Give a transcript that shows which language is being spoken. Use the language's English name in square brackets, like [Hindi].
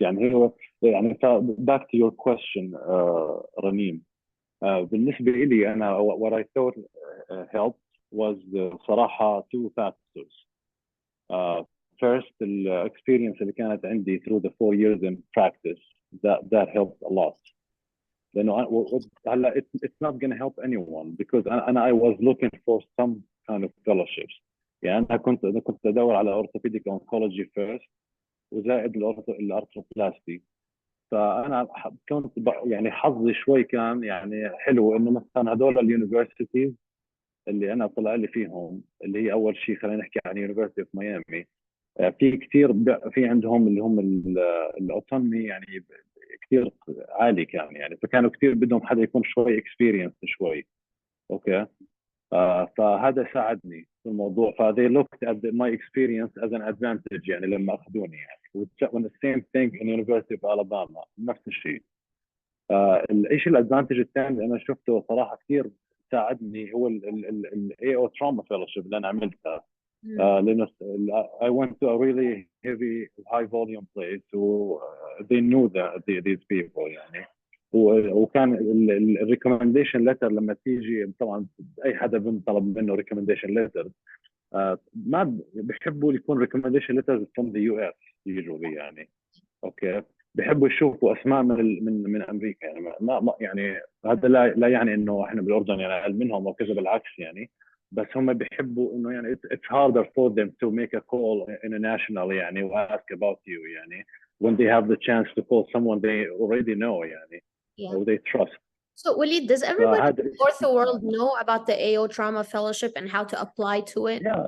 [Arabic] يعني هو يعني [English] back to your question رنيم، [Arabic] بالنسبة لي أنا [English] what I thought helped was صراحة two factors. First, the experience [Arabic] اللي كانت عندي [English] through the 4 years in practice that helped a lot. [Arabic] لأنه هلا [English] it's not going to help anyone because I was looking for some kind of fellowships. [Arabic] يعني أنا كنت أدور على [English] orthopedic oncology first [Arabic] وزائد الارثروبلاستي. فانا كنت يعني حظي شوي كان يعني حلو، انه مثلا هذول اليونيفرسيتيز اللي انا طلع لي فيهم، اللي هي اول شيء خلينا نحكي عن يونيفرسيتي اوف ميامي، في كثير في عندهم اللي هم الاوتونومي يعني كثير عالي كان يعني، فكانوا كثير بدهم حدا يكون شوي اكسبيرينس شوي. اوكي. فهذا ساعدني في الموضوع. [English] they looked at my experience as an advantage يعني لما اخذوني يعني. when the same thing in University of Alabama [Arabic] نفس الشيء. الشيء الادفانتج الثاني اللي انا شفته صراحه كثير ساعدني هو ال AO trauma fellowship اللي انا عملتها. [English] لانه I went to a really heavy high volume place they knew these people يعني. [Arabic] وكان الريكومنديشن ليتر لما تيجي، طبعا اي حدا بنطلب منه ريكومنديشن ليتر ما بيحبوا يكون ريكومنديشن ليتر [English] from the US usually [Arabic] يعني. اوكي. بيحبوا يشوفوا اسماء من امريكا يعني. ما يعني هذا لا يعني انه احنا بالاردن يعني اقل منهم او كذا، بالعكس يعني. بس هم بيحبوا انه يعني [English] it's harder for them to make a call internationally يعني و ask about you يعني when they have the chance to call someone they already know يعني. or they trust. So Walid, does everybody in the ortho world know about the AO Trauma Fellowship and how to apply to it?